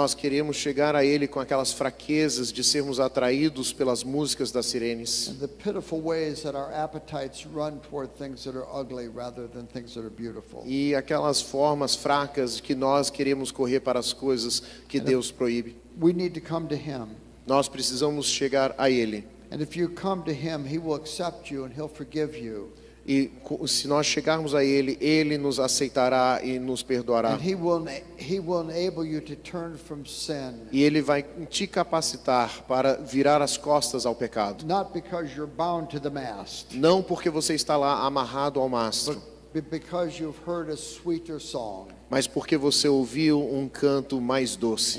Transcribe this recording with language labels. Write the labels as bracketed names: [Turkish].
[Portuguese] Nós queremos chegar a Ele com aquelas fraquezas de sermos atraídos pelas músicas das sirenes. [English] And the pitiful ways that our appetites run toward things that are ugly rather than things that are beautiful. [Portuguese] E aquelas formas fracas que nós queremos correr para as coisas que Deus proíbe. [English] We need to come to him. [Portuguese] Nós precisamos chegar a Ele. [English] And if you come to him, he will accept you and he'll forgive you. [Portuguese] E se nós chegarmos a Ele, Ele nos aceitará e nos perdoará. [English] And he will enable you to turn from sin. [Portuguese] E Ele vai te capacitar para virar as costas ao pecado. [English] Not because you're bound to the mast, [Portuguese] Não porque você está lá amarrado ao mastro, [English] but because you've heard a sweeter song [Portuguese] mas porque você ouviu um canto mais doce.